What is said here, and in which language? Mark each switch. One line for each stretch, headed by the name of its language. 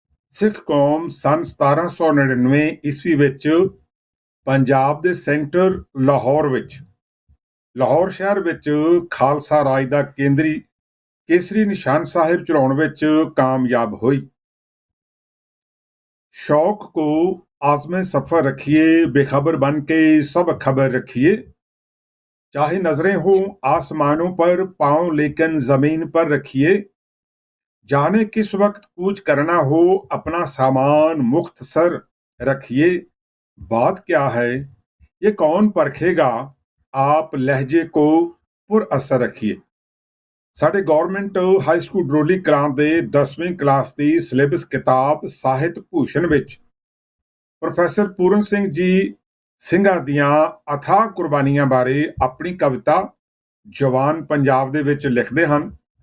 Punjabi: ਸਿੱਖ ਕੌਮ ਸੰਨ 1799 ਈਸਵੀ ਵਿੱਚ ਪੰਜਾਬ ਦੇ ਸੈਂਟਰ ਲਾਹੌਰ ਸ਼ਹਿਰ ਵਿੱਚ ਖਾਲਸਾ ਰਾਜ ਦਾ ਕੇਸਰੀ ਨਿਸ਼ਾਨ ਸਾਹਿਬ ਚੜਾਉਣ ਵਿੱਚ ਕਾਮਯਾਬ ਹੋਈ।
Hindi: शौक को आज़मे सफर रखिए, बेखबर बन के सब खबर रखिए। चाहे नजरें हो आसमानों पर, पांव लेकिन जमीन पर रखिए। जाने किस वक्त कूच करना हो, अपना सामान मुख्तसर रखिए। बात क्या है ये कौन परखेगा, आप लहजे को पुरअसर रखिए।
Punjabi: ਸਾਡੇ government high school Droli Kalan ਦੇ 10ਵੀਂ ਕਲਾਸ ਦੀ ਸਿਲੇਬਸ ਕਿਤਾਬ ਸਾਹਿਤ ਭੂਸ਼ਣ ਵਿੱਚ ਪ੍ਰੋਫੈਸਰ ਪੂਰਨ ਸਿੰਘ ਜੀ ਸਿੰਘਾਂ ਦੀਆਂ ਅਥਾਹ ਕੁਰਬਾਨੀਆਂ ਬਾਰੇ ਆਪਣੀ ਕਵਿਤਾ ਜਵਾਨ ਪੰਜਾਬ ਦੇ ਵਿੱਚ ਲਿਖਦੇ ਹਨ।